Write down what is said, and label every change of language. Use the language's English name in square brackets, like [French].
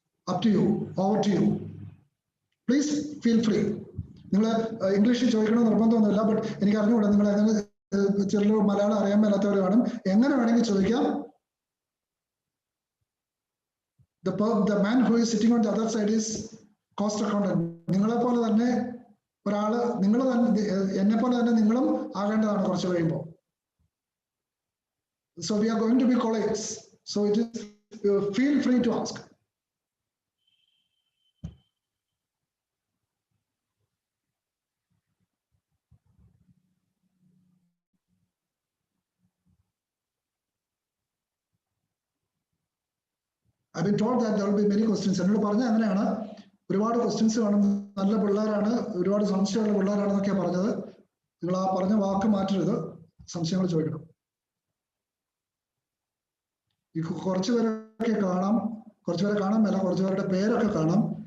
[English] Up to you. Over to you. Please feel free. English [Malayalam] ചോദിക്കണം നിർബന്ധമൊന്നുമില്ല, [English] but [Malayalam] എനിക്ക് അറിഞ്ഞുകൂടാ നിങ്ങൾ ചിലർ മലയാളം അറിയാൻ മേലാത്തവർ കാണും. എങ്ങനെ വേണമെങ്കിൽ ചോദിക്കാം. [English] The man who is sitting on the other side is cost accountant. [Malayalam] നിങ്ങളെ പോലെ തന്നെ ഒരാള്, നിങ്ങൾ തന്നെ എന്നെ പോലെ തന്നെ നിങ്ങളും ആകേണ്ടതാണ് കുറച്ച് കഴിയുമ്പോൾ. [English] So we are going to be colleagues. So it is feel free to ask. I've been told that there will be many questions. [Malayalam] എന്നോട് പറഞ്ഞ അങ്ങനെയാണ്, ഒരുപാട് ക്വസ്റ്റ്യൻസ് കാണും, നല്ല പിള്ളേരാണ്, ഒരുപാട് സംശയമുള്ള പിള്ളേരാണെന്നൊക്കെയാണ് പറഞ്ഞത്. നിങ്ങൾ ആ പറഞ്ഞ വാക്ക് മാറ്റരുത്, സംശയങ്ങൾ ചോദിക്കണം. ഈ കുറച്ച് പേരൊക്കെ കാണാം, കുറച്ച് പേരെ കാണാൻ മേല, കുറച്ച് പേരുടെ പേരൊക്കെ കാണാം.